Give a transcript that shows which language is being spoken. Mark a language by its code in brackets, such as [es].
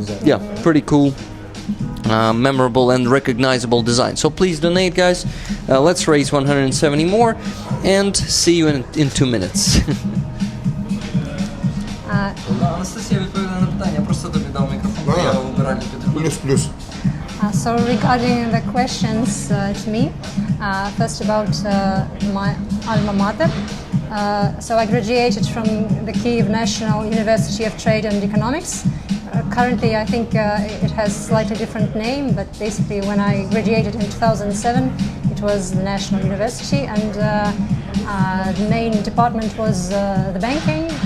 [en] Yeah, pretty cool, memorable and recognizable design. So please donate, guys. Let's raise 170 more, and see you in 2 minutes. [uk] Anastasia відповідає на питання, я просто тобі дав мікрофон, я обираю Плюс. [en] So regarding the questions to me, first about my alma mater. So I graduated from the Kyiv National University of Trade and Economics. Currently I think it has slightly different name, but basically when I graduated in 2007 it was the National University, and the main department was the banking.